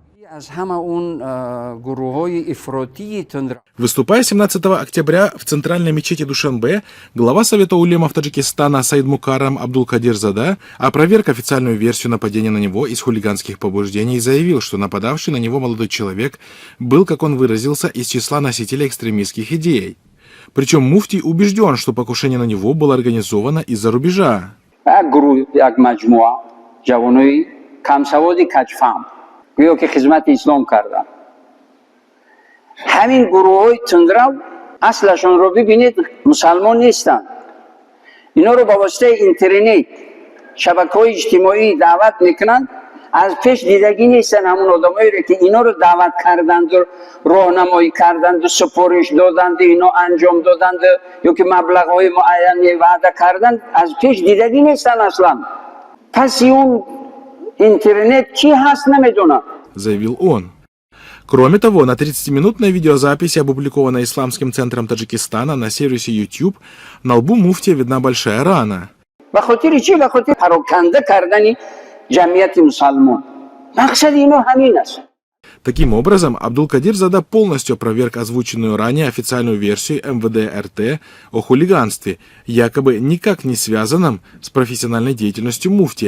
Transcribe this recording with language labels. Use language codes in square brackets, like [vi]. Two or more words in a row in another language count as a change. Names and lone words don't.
[ru] Выступая 17 октября в центральной мечети Душанбе, глава Совета улемов Таджикистана Саид Мукаррам Абдул-Кадир Зада опроверг официальную версию нападения на него из хулиганских побуждений и заявил, что нападавший на него молодой человек был, как он выразился, из числа носителей экстремистских идей. Причем муфтий убежден, что покушение на него было организовано из-за рубежа. [tg] همین گروه‌های تندرو اصلشون رو ببینید مسلمان نیستن. اینا رو با واسطه اینترنت شبکه‌های اجتماعی دعوت میکنن. از پیش دیدگی نیستن همون آدمایی که اینا رو دعوت کردند و راهنمایی کردند و سفارش دادند اینا انجام دادند یا که مبلغ‌های معینی وعده کردند از پیش دیدگی نیستن اصلا. پس اون اینترنت کی هست نمیدونم. [ru] Заявил он. Кроме того, на 30-минутной видеозаписи, опубликованной Исламским центром Таджикистана на сервисе YouTube, на лбу муфтия видна большая рана. Таким образом, Абдул-Кадир Зада полностью опроверг озвученную ранее официальную версию МВД РТ о хулиганстве, якобы никак не связанном с профессиональной деятельностью муфтия.